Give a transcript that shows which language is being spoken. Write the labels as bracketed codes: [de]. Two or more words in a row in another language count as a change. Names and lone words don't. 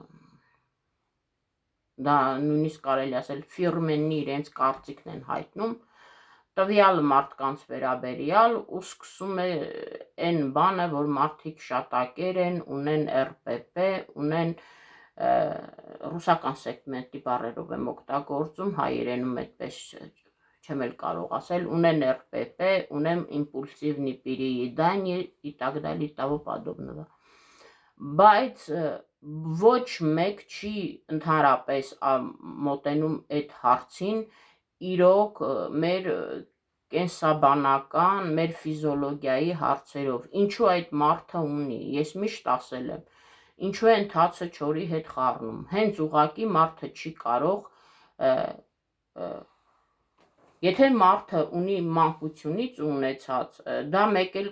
[hy] դա նույնիսկ կարելի ասել ֆիրմենի իրենց կարծիքն են հայտնում տվյալ մարդկանց վերաբերյալ ու սկսում է այն բանը, որ մարդիկ շատակեր են, ունեն RPP, ունեն ռուսական սեգմենտի բառերով եմ օգտագործում, հայերենում այդպես չեմ էլ կարող ասել, ունեն RPP, ունեն [ru] импульсивное переедание и так далее и тому подобного. [hy] Բայց ոչ մեկ չի ընդհանրապես մոտենում այդ հարցին իրոք մեր կենսաբանական, մեր ֆիզիոլոգիայի հարցերով, ինչու այդ մարդը ունի, ես միշտ ասել եմ, ինչու է ընթացը չորի հետ խառնում, հենց ուղղակի մարդը չի կարող, եթե մարդը ունի մանկությունից ունեցած, դա մեկ էլ